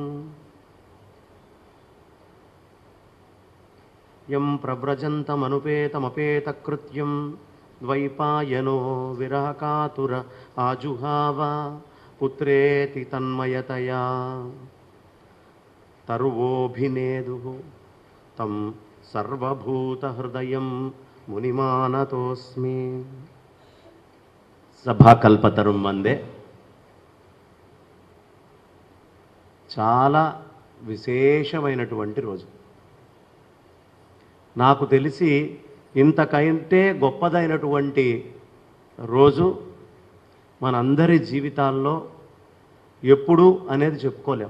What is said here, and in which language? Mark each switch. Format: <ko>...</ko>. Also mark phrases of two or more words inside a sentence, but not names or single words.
<sa>यं प्रव्रजन्तमनुपेतमपेतकृत्यं द्वैपायनो विरहकातुर आजुहाव पुत्रेति तन्मयतया तरुवोऽभिनेदुः तं सर्वभूतहृदयं मुनिमानतोऽस्मि। సభాకల్పతరుం వందే.</sa> <te>చాలా విశేషమైనటువంటి రోజు. నాకు తెలిసి ఇంతకంటే గొప్పదైనటువంటి రోజు మనందరి జీవితాల్లో ఎప్పుడు అనేది చెప్పుకోలేం.</te>